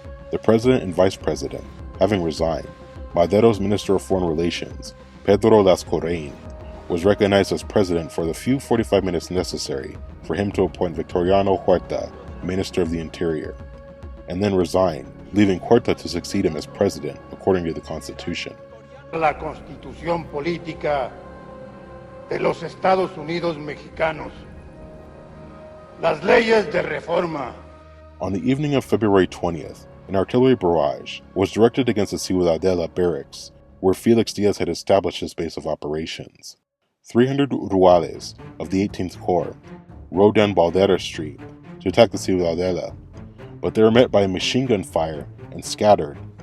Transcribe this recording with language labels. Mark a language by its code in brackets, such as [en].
[en] The president and vice president, having resigned, Madero's Minister of Foreign Relations, Pedro Lascorrain, was recognized as president for the few 45 minutes necessary for him to appoint Victoriano Huerta, Minister of the Interior, and then resign, leaving Huerta to succeed him as president according to the Constitution. [es] La Constitución Política de los Estados Unidos Mexicanos. Las leyes de reforma. [en] On the evening of February 20th, an artillery barrage was directed against the Ciudadela barracks, where Felix Diaz had established his base of operations. 300 Ruales of the 18th Corps rode down Baldera Street to attack the Ciudadela, but they were met by a machine gun fire and scattered.